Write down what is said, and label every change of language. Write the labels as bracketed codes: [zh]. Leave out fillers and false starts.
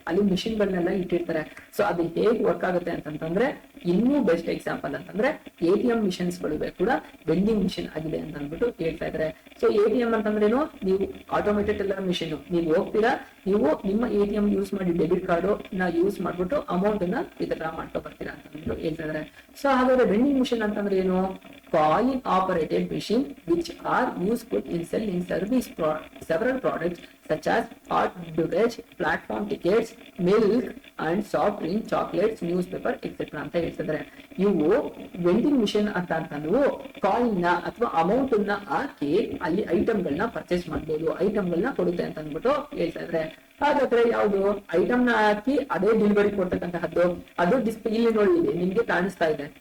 [kn] ಅಲ್ಲಿ ಮಿಷಿನ್ ಗಳನ್ನೆಲ್ಲ ಇಟ್ಟಿರ್ತಾರೆ. ಸೊ ಅದು ಹೇಗೆ ವರ್ಕ್ ಆಗುತ್ತೆ ಅಂತಂದ್ರೆ, ಇನ್ನೂ ಬೆಸ್ಟ್ ಎಕ್ಸಾಂಪಲ್ ಅಂತಂದ್ರೆ ATM ಮಿಷನ್ಸ್ ಗಳು ಕೂಡ ವೆಂಡಿಂಗ್ ಮಿಷಿನ್ ಆಗಿದೆ ಅಂತ ಅಂದ್ಬಿಟ್ಟು ಹೇಳ್ತಾ ಇದ್ದಾರೆ. ಸೊ ATM ಅಂತಂದ್ರೇನು, ನೀವು ಆಟೋಮೇಟೆಡ್ ಟೆಲ್ಲರ್ ಮಿಷಿನ್, ನೀವು ಹೋಗ್ತೀರಾ, ನೀವು ನಿಮ್ಮ ATM ಯೂಸ್ ಮಾಡಿ ಡೆಬಿಟ್ ಕಾರ್ಡ್ ನ ಯೂಸ್ ಮಾಡ್ಬಿಟ್ಟು ಅಮೌಂಟ್ ಅನ್ನ ವಿತ್ಡ್ರಾ ಮಾಡ್ಕೊ ಬರ್ತೀರಾ ಅಂತ ಅಂದ್ಬಿಟ್ಟು ಹೇಳ್ತಾ ಇದ್ದಾರೆ. ಸೊ ಹಾಗಾದ್ರೆ ವೆಂಡಿಂಗ್ ಮಿಷಿನ್ ಅಂತಂದ್ರೆ ಏನು, [en] coin operated machine which are useful in selling several products such as hot beverage, platform tickets, milk and soft drink, chocolates, newspaper etc. [kn] ಅಂತ ಹೇಳ್ತಿದ್ದಾರೆ. ಇವು ವೆಂಡಿಂಗ್ ಮಿಷನ್ ಅಂತ ನೀವು ಕಾಯಿನ್ ನ ಅಥವಾ ಅಮೌಂಟ್ ನ ಹಾಕಿ ಅಲ್ಲಿ ಐಟಮ್ ಗಳನ್ನ ಪರ್ಚೇಸ್ ಮಾಡಬಹುದು, ಐಟಮ್ ಗಳನ್ನ ಕೊಡುತ್ತೆ ಅಂತ ಅಂದ್ಬಿಟ್ಟು ಹೇಳ್ತಾ ಇದ್ದಾರೆ. ಹಾಗಾದ್ರೆ ಯಾವುದು ಐಟಮ್ ನ ಹಾಕಿ ಅದೇ ಡೆಲಿವರಿ ಕೊಡ್ತಕ್ಕಂತಹದ್ದು, ಅದು ಡಿಸ್ಪ್ಲೇ ಇಲ್ಲಿ ನೋಡಿ ನಿಮ್ಗೆ ಕಾಣಿಸ್ತಾ ಇದೆ.